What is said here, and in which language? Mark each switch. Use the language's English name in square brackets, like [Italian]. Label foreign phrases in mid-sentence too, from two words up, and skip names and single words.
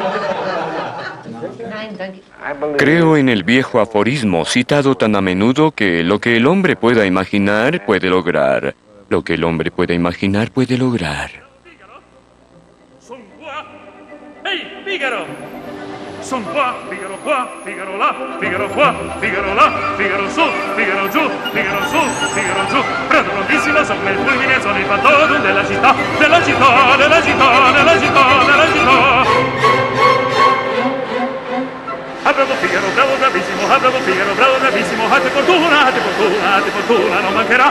[Spanish] Creo en el viejo aforismo citado tan a menudo que lo que el hombre pueda imaginar puede lograr. Lo que el hombre pueda imaginar puede lograr. [Italian] ¡Hey, Fígaro! Son qua, Fígaro qua, Fígaro là, Fígaro qua, Fígaro là, Fígaro su, Fígaro giù, Fígaro su, Fígaro giù. Prendo prontissimo, sopra il fulmine, sono il fattotum della città, della città, della città, della città, della città. Ah, bravo Fígaro, bravo, bravissimo, ah, bravo Fígaro, bravo, bravissimo, ah, te fortuna, non mancherà.